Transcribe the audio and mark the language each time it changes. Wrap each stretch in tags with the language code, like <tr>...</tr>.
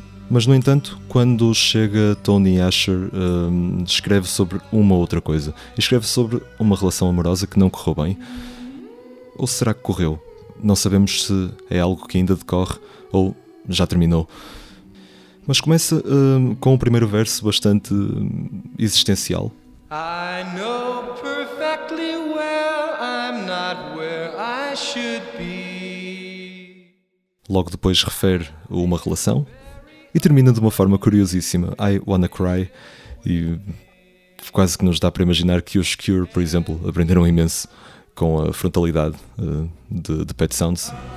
<pt>Mas, no entanto, quando chega Tony Asher, escreve sobre uma outra coisa. Escreve sobre uma relação amorosa que não correu bem. Ou será que correu? Não sabemos se é algo que ainda decorre ou já terminou. Mas começa com o primeiro verso bastante existencial.</pt> <en>I know perfectly well I'm not where I should be.</en> <pt>Logo depois refere a uma relação e termina de uma forma curiosíssima.</pt> <en>I wanna cry.</en> <pt>E quase que nos dá para imaginar que os Cure, por exemplo, aprenderam imenso com a frontalidade de Pet Sounds.</pt>